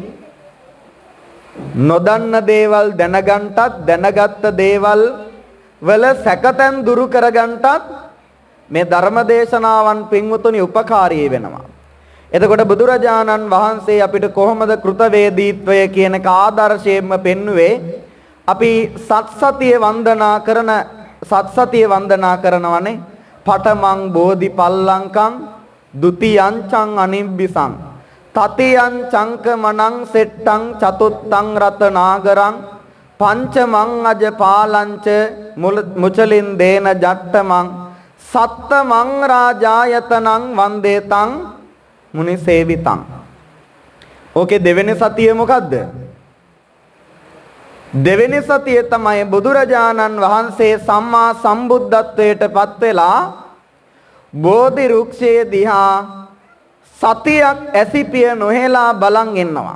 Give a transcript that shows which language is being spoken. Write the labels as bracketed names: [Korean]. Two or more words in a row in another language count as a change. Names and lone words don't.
[Sinhala] නොදන්න දේවල් දැනගන්නටත් දැනගත්ත දේවල් වල සැකතෙන් දුරු කරගන්නටත් මේ ධර්ම දේශනාවන් පින්වතුනි උපකාරී වෙනවා. එතකොට බුදුරජාණන් වහන්සේ අපිට කොහොමද කෘතවේදීත්වය කියන එක ආදර්ශයෙන්ම පෙන්වුවේ? අපි සත්සතිය වන්දනා කරනවනේ. [Pali] පඨමං බෝධිපල්ලංකං ဒ ුතියං චං අනිබ්බිසං තතියං චංකමනං සෙට්ටං චතුත්තං රතනාගරං පංචමං අජපාලංච මුචලින් දේන ජට්ටමං සත්තමං රාජායතනං වන්දේතං මුනි සේවිතං. [Sinhala] ඕකේ දෙවෙනි සතිය මොකද්ද? දෙවෙනි සතිය තමයි බුදුරජාණන් වහන්සේ සම්මා සම්බුද්ධත්වයට පත් වෙලා බෝධි රුක්ෂයේ දිහා සතියක් ඇසිපිය නොහෙලා බලන් ඉන්නවා.